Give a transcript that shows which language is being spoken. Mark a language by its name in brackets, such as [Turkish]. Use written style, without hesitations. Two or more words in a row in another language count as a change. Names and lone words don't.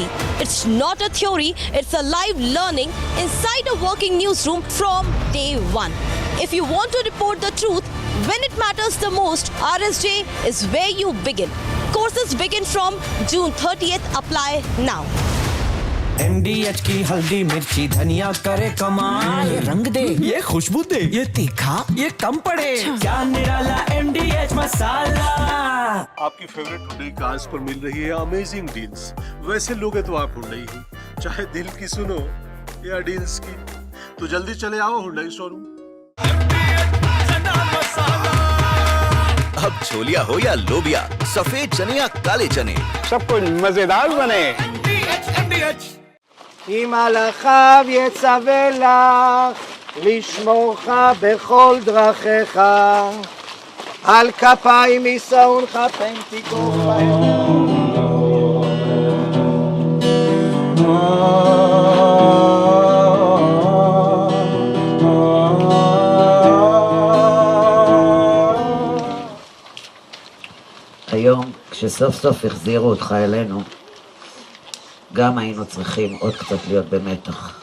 [English] It's not a theory, it's a live learning inside a working newsroom from day one. If you want to report the truth when it matters the most, RSJ is where you begin. Courses begin from June 30th. Apply now. [Hindi] MDH की हल्दी मिर्ची धनिया करे कमाल, ये रंग दे, ये खुशबू दे, ये तीखा, ये कम पड़े, क्या निराला MDH मसाला। आपकी फेवरेट हुंडई कार्स पर मिल रही है [English] amazing deals. [Hindi] वैसे लोगे तो आप हुंडई ही, चाहे दिल की सुनो या डील्स की, तो जल्दी चले आओ हुंडई शोरूम। अब छोलिया हो या लोबिया, सफेद चने या काले चने, सब कुछ मजेदार बने। [Hebrew] אם מלאכיו יצווה לך לשמורך בכל דרכיך, על כפיים יישאונך פן תיגור בהם. היום, כשסוף סוף החזירו אותך אלינו, גם היינו צריכים עוד קצת להיות במתח.